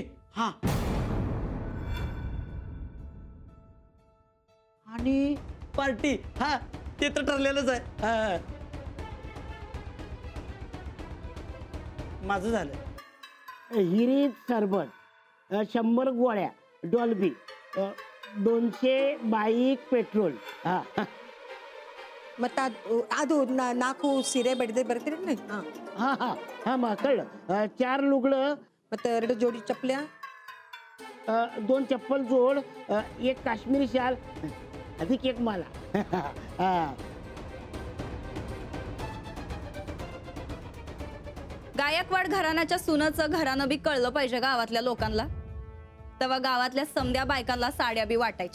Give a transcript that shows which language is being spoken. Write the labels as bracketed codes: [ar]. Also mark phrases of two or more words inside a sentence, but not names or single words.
[mr] हा, आणि पार्टी, हा ते तर ठरलेलंच आहे. हा. माझं झालं. हिरीत सरबत, 100 गोळ्या, डॉल्बी, 200 बाईक, पेट्रोल. हा [kn] ಮತ್ತೆ ಅದು ನಾಲ್ಕು ಸೀರೆ ಬಡಿದೆ ಬರ್ತೀರಿ. [mr] हा हा हा मग कळलं. 4 लुगडं, [kn] ಮತ್ತೆ 2 ಜೋಡಿ ಚಪ್ಪಲ್ಯ, [mr] 2 चप्पल जोड, 1 काश्मीरी शाल, अधिक 1 माला. हा. गायकवाड घराण्याच्या सुनाचं घरानं बी कळलं पाहिजे गावातल्या लोकांना. तेव्हा गावातल्या समद्या बायकांना साड्या बी वाटायच्या.